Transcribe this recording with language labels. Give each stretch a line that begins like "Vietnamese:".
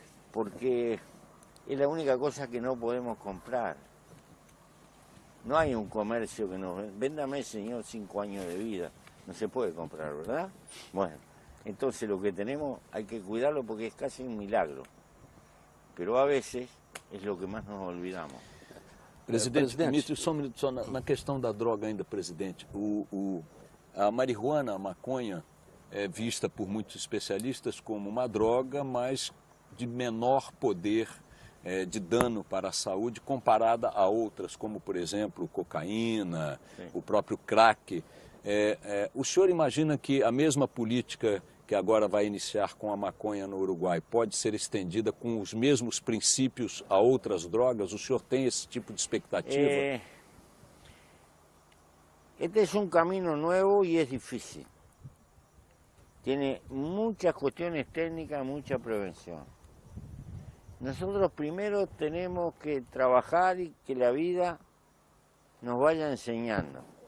Spanish: Porque es la única cosa que no podemos comprar. No hay un comercio que nos... Véndame, señor, 5 años de vida. No se puede comprar, ¿verdad? Bueno, entonces lo que tenemos hay que cuidarlo porque es casi un milagro. Pero a veces es lo que más nos olvidamos.
Portuguese: Presidente, só um minuto, só na questão da droga ainda, presidente. A marihuana, a maconha, é vista por muitos especialistas como uma droga, mas de menor poder de dano para a saúde comparada a outras, como, por exemplo, cocaína, o próprio crack. O senhor imagina que a mesma política que agora vai iniciar com a maconha no Uruguai pode ser estendida com os mesmos princípios a outras drogas? O senhor tem esse tipo de expectativa?
Spanish: Este es un camino nuevo y es difícil. Tiene muchas cuestiones técnicas, mucha prevención. Nosotros primero tenemos que trabajar y que la vida nos vaya enseñando.